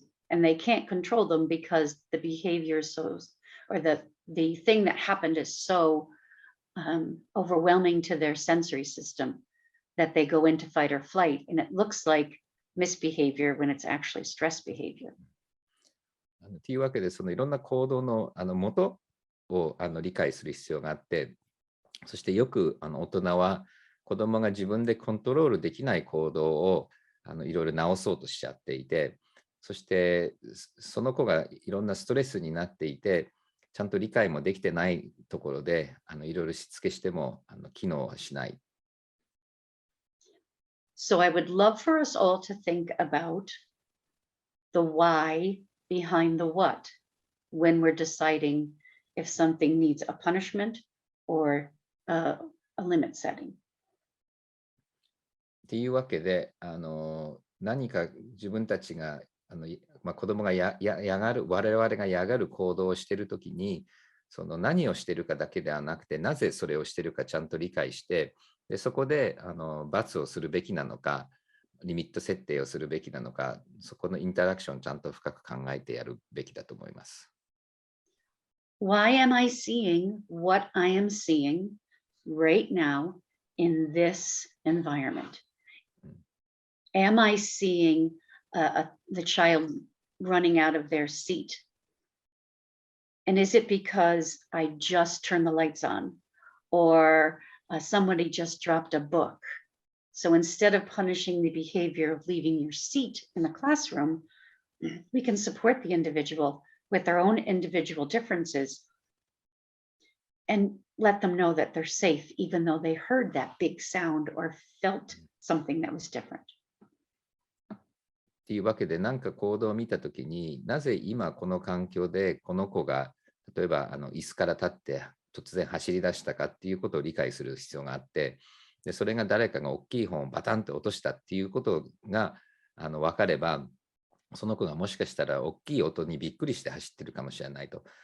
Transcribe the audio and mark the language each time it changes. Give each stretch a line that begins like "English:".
English: And they can't control them because the behavior is so, or the thing that happened is so overwhelming to their sensory system that they go into fight or flight. And it looks like misbehavior when it's actually stress behavior.
Japanese: というわけで、そのいろんな行動の元を理解する必要があって、そしてよく大人は子どもが自分でコントロールできない行動をいろいろ直そうとしちゃっていて、そしてその子がいろんなストレスになっていて、ちゃんと理解もできてないところでいろいろしつけしても機能はしない。
English: So I would love for us all to think about the why behind the what when we're deciding if something needs a punishment or a limit setting.
Japanese: っていうわけで、何か自分たちが子供が我々が嫌がる行動をしているときに、その何をしているかだけではなくて、なぜそれをしているかちゃんと理解して、でそこで罰をするべきなのか、リミット設定をするべきなのか、そこのインタラクションをちゃんと深く考えてやるべきだと思います。
English: Why am I seeing what I am seeing right now in this environment? Am I seeing the child running out of their seat? And is it because I just turned the lights on or somebody just dropped a book So instead of punishing the behavior of leaving your seat in the classroom, we can support the individual with their own individual differences and let them know that they're safe, even though they heard that big sound or felt something that was different.
Japanese: っていうわけで、何か行動を見たときに、なぜ今この環境でこの子が例えば椅子から立って突然走り出したかっていうことを理解する必要があって、でそれが誰かが大きい本をバタンと落としたっていうことが分かれば、その子がもしかしたら大きい音にびっくりして走ってるかもしれないと。